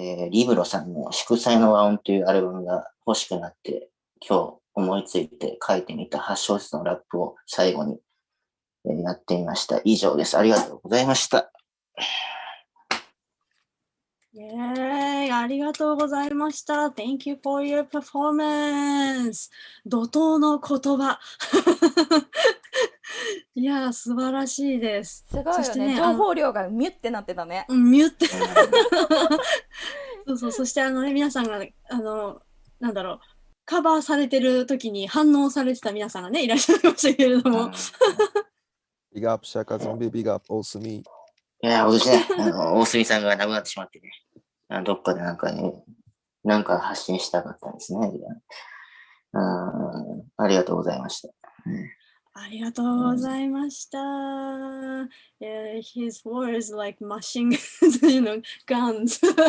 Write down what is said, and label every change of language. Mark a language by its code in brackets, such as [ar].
[ja] リブロさんの祝祭の和音というアルバムが欲しくなって、今日思いついて書いてみた8小節のラップを最後にやってみました。以上です。ありがとうございました。ありがとうございました。 [en] Thank you for your performance. [ja] 怒涛の言葉。いやー、素晴らしいです。すごいよね。情報量がミュってなってたね。ミュって。そう。そして皆さんが、なんだろう、カバーされてる時に反応されてた皆さんがね、いらっしゃいましたけれども。ビッグアップ、シャカゾンビ、ビッグアップ、大隅。いや、私ね、大隅さんが亡くなってしまってね、どっかでなんか発信したかったんですね。ありがとうございました。ありがとうございました。 [en] His words like machine guns.